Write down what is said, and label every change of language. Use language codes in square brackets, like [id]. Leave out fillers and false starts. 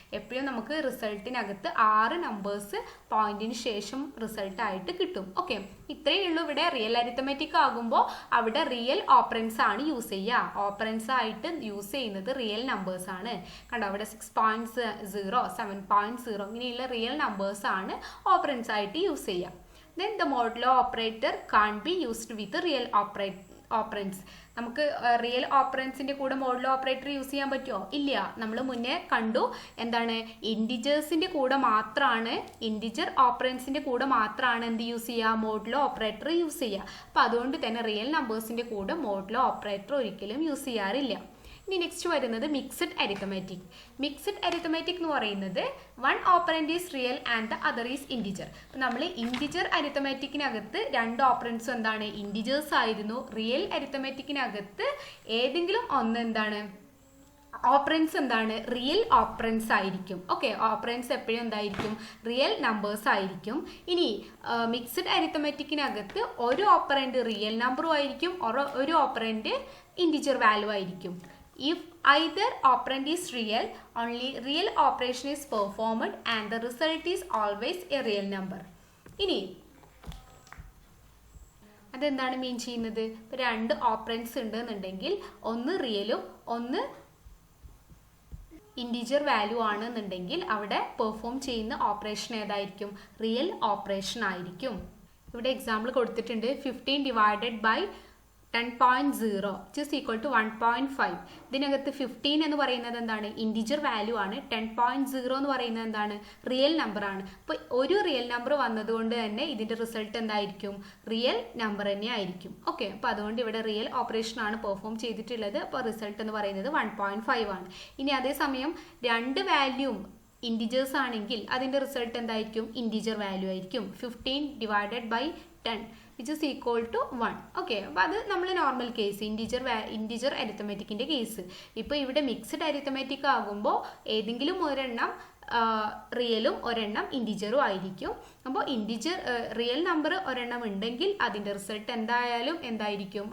[ml] എപ്പോഴും നമുക്ക് റിസൾട്ടിനകത്ത് 6 നമ്പേഴ്സ് പോയിന്റിന് ശേഷം റിസൾട്ടായിട്ട് കിട്ടും. ഓക്കെ, ഇത്രയേ ഉള്ളൂ. ഇവിടെ റിയൽ അരിത്തമെറ്റിക് ആകുമ്പോൾ അവിടെ റിയൽ ഓപ്പറൻസ് ആണ് യൂസ് ചെയ്യുക. ഓപ്പറൻസ് ആയിട്ട് യൂസ് ചെയ്യുന്നത് റിയൽ നമ്പേഴ്സ് ആണ്. കണ്ടോ, അവിടെ 6.0, 7.0 ഇങ്ങനെയുള്ള റിയൽ നമ്പേഴ്സ് ആണ് ഓപ്പറൻസ് ആയിട്ട് യൂസ് ചെയ്യുക. [en] Then the modulo operator can't be used with real operands. [ml] നമുക്ക് റിയൽ ഓപ്പറൻസിൻ്റെ കൂടെ മോഡുലോ ഓപ്പറേറ്റർ യൂസ് ചെയ്യാൻ പറ്റുമോ? ഇല്ല. നമ്മൾ മുന്നേ കണ്ടു എന്താണ്? ഇൻറ്റിജേഴ്സിൻ്റെ കൂടെ മാത്രമാണ്, ഇൻറ്റിജർ ഓപ്പറൻസിൻ്റെ കൂടെ മാത്രമാണ് എന്ത് യൂസ് ചെയ്യുക? മോഡുലോ ഓപ്പറേറ്റർ യൂസ് ചെയ്യുക. അപ്പോൾ അതുകൊണ്ട് തന്നെ റിയൽ നമ്പേഴ്സിൻ്റെ കൂടെ മോഡുലോ ഓപ്പറേറ്റർ ഒരിക്കലും യൂസ് ചെയ്യാറില്ല. ഇനി നെക്സ്റ്റ് വരുന്നത് മിക്സഡ് അരിത്തമാറ്റിക്. മിക്സഡ് അരിത്തമാറ്റിക് എന്ന് പറയുന്നത് [en] One operand is real and the other is integer. [ml] അപ്പം നമ്മൾ ഇൻറ്റിജർ അരിത്തമാറ്റിക്കിനകത്ത് രണ്ട് ഓപ്പറൻറ്റ്സും എന്താണ് ഇൻറ്റിജേഴ്സ് ആയിരുന്നു. റിയൽ അരിത്തമാറ്റിക്കിനകത്ത് ഏതെങ്കിലും ഒന്ന് എന്താണ് ഓപ്പറൻസ് എന്താണ് റിയൽ ഓപ്പറൻസ് ആയിരിക്കും. ഓക്കെ, ഓപ്പറൻസ് എപ്പോഴും എന്തായിരിക്കും റിയൽ നമ്പേഴ്സ് ആയിരിക്കും. ഇനി മിക്സഡ് അരിത്തമാറ്റിക്കിനകത്ത് ഒരു ഓപ്പറൻറ്റ് റിയൽ നമ്പറും ആയിരിക്കും, ഒരു ഓപ്പറൻറ്റ് ഇൻറ്റിജർ വാല്യൂ ആയിരിക്കും. [en] If either operand is real, only real operation is performed and the result is always a real number. [ml] ഇനി അതെന്താണ് മീൻ ചെയ്യുന്നത്? ഇപ്പോൾ രണ്ട് ഓപ്പറൻസ് ഉണ്ടെന്നുണ്ടെങ്കിൽ ഒന്ന് റിയലും ഒന്ന് ഇൻറ്റിജർ വാല്യൂ ആണെന്നുണ്ടെങ്കിൽ അവിടെ പെർഫോം ചെയ്യുന്ന ഓപ്പറേഷൻ ഏതായിരിക്കും? റിയൽ ഓപ്പറേഷൻ ആയിരിക്കും. ഇവിടെ എക്സാമ്പിൾ കൊടുത്തിട്ടുണ്ട് 15 divided by 10.0 [en] which is equal to 1.5. [ml] ഇതിനകത്ത് 15 എന്ന് പറയുന്നത് എന്താണ് ഇൻറ്റിജർ വാല്യൂ ആണ്. 10.0 എന്ന് പറയുന്നത് എന്താണ് റിയൽ നമ്പർ ആണ്. അപ്പോൾ ഒരു റിയൽ നമ്പർ വന്നതുകൊണ്ട് തന്നെ ഇതിൻ്റെ റിസൾട്ട് എന്തായിരിക്കും? റിയൽ നമ്പർ തന്നെ ആയിരിക്കും. ഓക്കെ, അപ്പോൾ അതുകൊണ്ട് ഇവിടെ റിയൽ ഓപ്പറേഷൻ ആണ് പെർഫോം ചെയ്തിട്ടുള്ളത്. അപ്പോൾ റിസൾട്ട് എന്ന് പറയുന്നത് 1.5 ആണ്. ഇനി അതേസമയം രണ്ട് വാല്യൂം ഇൻറ്റിജേഴ്സ് ആണെങ്കിൽ അതിൻ്റെ റിസൾട്ട് എന്തായിരിക്കും? ഇൻറ്റിജർ വാല്യൂ ആയിരിക്കും. [en] 15 divided by 10 which is equal to 1. [ml] Okay, അപ്പോൾ അത് നമ്മൾ നോർമൽ കേസ് ഇൻറ്റിജർ അരിത്തമാറ്റിക്കിൻ്റെ കേസ്. ഇപ്പോൾ ഇവിടെ മിക്സഡ് അരിത്തമാറ്റിക് ആകുമ്പോൾ ഏതെങ്കിലും ഒരെണ്ണം റിയലും ഒരെണ്ണം ഇൻറ്റിജറും ആയിരിക്കും. അപ്പോൾ റിയൽ നമ്പർ ഒരെണ്ണം ഉണ്ടെങ്കിൽ അതിൻ്റെ റിസൾട്ട് എന്തായിരിക്കും?